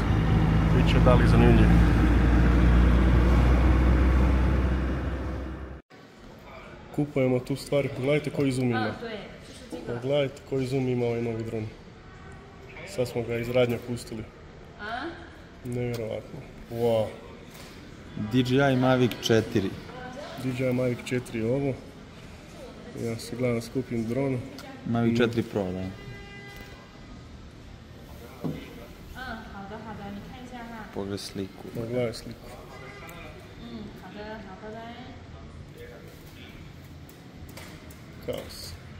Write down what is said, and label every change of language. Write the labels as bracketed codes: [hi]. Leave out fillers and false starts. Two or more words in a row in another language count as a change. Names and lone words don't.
[hr] Biće Dali zanimljiv. Kupujemo tu stvari, pogledajte koji zoom ima. Pogledajte koji zoom ima ovaj novi dron. Sad smo ga iz radnja pustili. Nevjerovatno. Wow. DJI Mavic 4. DJI Mavic 4 je ovo. Ja se gledam da skupim dron. Mavic 4 Pro, da. Pogledaj sliku. Pogledaj sliku. Kaos.